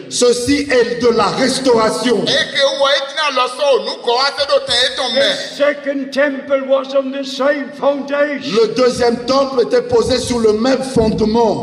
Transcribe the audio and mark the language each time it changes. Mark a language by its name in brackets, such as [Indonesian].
[French] ceci est de la restauration. [English] The second temple was on the same foundation. [French] Le deuxième temple était posé sur le même fondement.